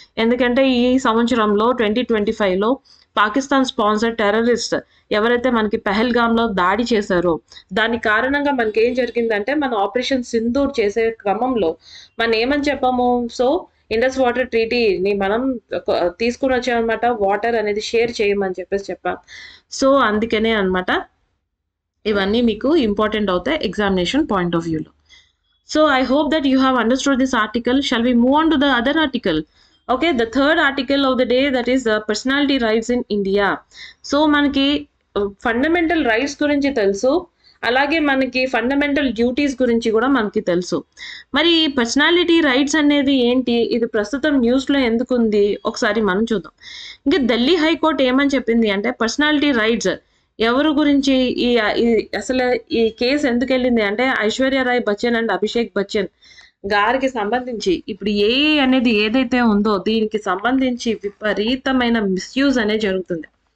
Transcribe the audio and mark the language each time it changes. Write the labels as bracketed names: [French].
[Telugu] ఎందుకంటే ఈ సంవత్సరంలో 2025లో పాకిస్తాన్ స్పాన్సర్ టెర్రరిస్ట్ ఎవరైతే మనకి పెహల్గామ్లో దాడి చేశారో దాని కారణంగా మనకి ఏం జరిగిందంటే మన ఆపరేషన్ సింధూర్ చేసే క్రమంలో మనం ఏమని చెప్పాము, సో ఇండస్ వాటర్ ట్రీటీని మనం తీసుకుని వచ్చామన్నమాట, వాటర్ అనేది షేర్ చేయమని చెప్పాం. సో అందుకనే అన్నమాట ఇవన్నీ మీకు ఇంపార్టెంట్ అవుతాయి ఎగ్జామినేషన్ పాయింట్ ఆఫ్ వ్యూలో. [English] So I hope that you have understood this article. Shall we move on to the other article? Okay, the third article of the day, that is the personality rights in India. [Telugu] So మనకి fundamental rights గురించి తెలుసు, అలాగే మనకి fundamental duties గురించి కూడా మనకి తెలుసు. మరి ఈ పర్సనాలిటీ రైట్స్ అనేది ఏంటి, ఇది ప్రస్తుతం న్యూస్లో ఎందుకు ఉంది ఒకసారి మనం చూద్దాం. ఇంకా ఢిల్లీ హైకోర్టు ఏమని చెప్పింది అంటే పర్సనాలిటీ రైట్స్ ఎవరు గురించి అసలు ఈ కేసు ఎందుకు వెళ్ళింది అంటే ఐశ్వర్య రాయ్ బచ్చన్ అండ్ అభిషేక్ బచ్చన్ గారికి సంబంధించి ఇప్పుడు ఏఏ అనేది ఏదైతే ఉందో దీనికి సంబంధించి విపరీతమైన మిస్యూజ్ అనేది జరుగుతుంది.